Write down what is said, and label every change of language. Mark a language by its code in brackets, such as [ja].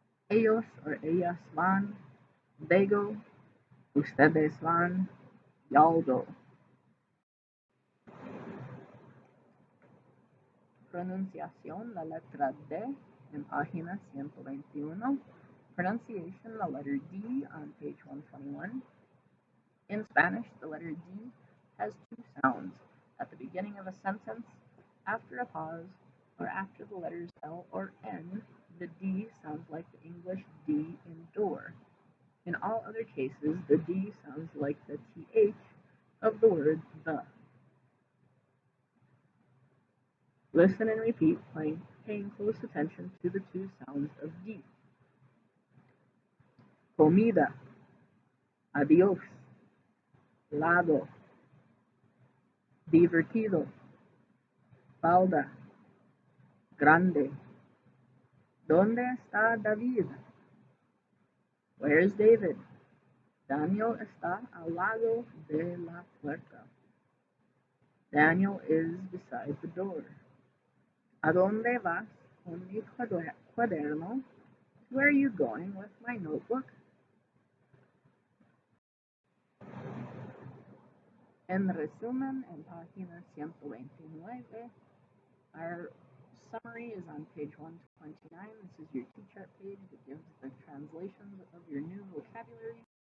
[es] Ellos or ellas van, [en] they go. [es] Ustedes van, [en] y'all go. [es] Pronunciación, la letra D en página 121. [en] Pronunciation, the letter D on page 121. In Spanish, the letter D has two sounds. At the beginning of a sentence, after a pause, or after the letters L or N, the D sounds like the English D in door. In all other cases, the D sounds like the TH of the word the. Listen and repeat, paying close attention to the two sounds of D. [es] Comida, adiós, lado, divertido, falda, grande. ¿Dónde está David? [en] Where's David? [es] Daniel está al lado de la puerta. [en] Daniel is beside the door. [es] ¿A dónde vas con mi cuaderno? [en] Where are you going with my notebook? [es] En resumen, en página 129, [en] our summary is on page 129. This is your T-chart page that gives the translations of your new vocabulary.